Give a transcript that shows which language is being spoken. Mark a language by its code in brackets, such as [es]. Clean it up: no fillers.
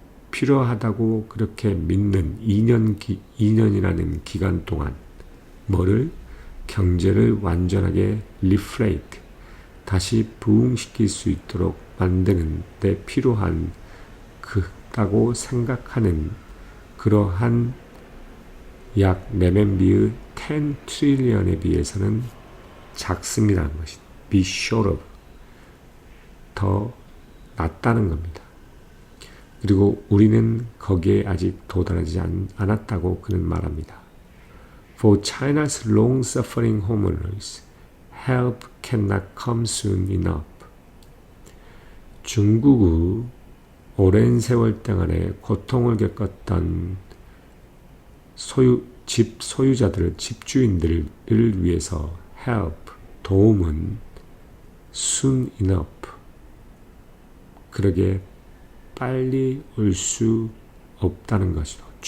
[ko] 필요하다고 그렇게 믿는 2년이라는 기간 동안 뭐를 경제를 완전하게 리플레이트, 다시 부흥시킬 수 있도록 만드는 데 필요한 그다고 생각하는 그러한 약 레멘비의 10 트릴리언에 비해서는 작습니다는 것이 [en] be short of, [ko] 더 낮다는 겁니다. 그리고 우리는 거기에 아직 도달하지 않았다고 그는 말합니다. [en] For China's long-suffering homeowners, help cannot come soon enough. [ko] 중국의 오랜 세월 동안에 고통을 겪었던 집 소유자들, 집주인들을 위해서 help, 도움은 [en] soon enough, [ko] 그러게 빨리 올 수 없다는 것이죠.